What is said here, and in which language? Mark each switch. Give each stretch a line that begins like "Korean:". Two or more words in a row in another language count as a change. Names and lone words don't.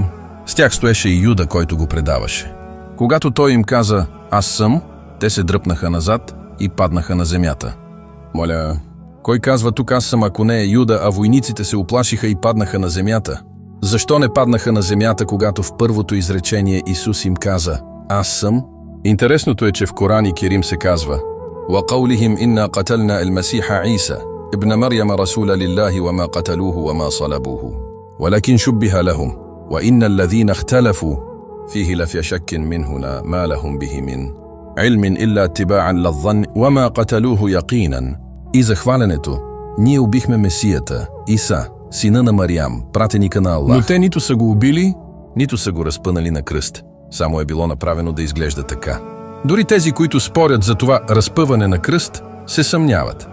Bulgarian: С тях стоеше и Юда, който го предаваше. Когато той им каза аз съм, те се дръпнаха назад и паднаха на земята. Моля, кой казва тук аз съм, ако не е Юда, а войниците се оплашиха и паднаха на земята? Защо не паднаха на земята, когато в първото изречение Исус им каза аз съм? Интересното е, че в Коран Керим се казва:
Arabic: وَقَوْلِهِمْ إِنَّا قَتَلْنَا الْمَسِيحَ عِيسَى ابْنَ مَرْيَمَ رَسُولَ لِلَّهِ وَمَا قَتَلُوهُ وَمَا صَلَبُوهُ وَلَكِنْ شُبِّهَ لَهُمْ وَإِنَّ الَّذِينَ اخْتَلَفُوا فِيهِ لَفِي شَكٍّ مِّنْهُ مَا لَهُمْ بِهِ مِنْ عِلْمٍ إِلَّا اتِّبَاعًا لِلظَّنِّ وَمَا قَتَلُوهُ يَقِينًا.
Bulgarian: И за хвалянето: ние убихме Месията, Иса, сина на Мариям, пратеника на Аллах. Но те нито са го убили, нито са го разпънали на кръст. Само е било направено да изглежда така. Дори тези, които спорят за това разпъване на кръст, се съмняват.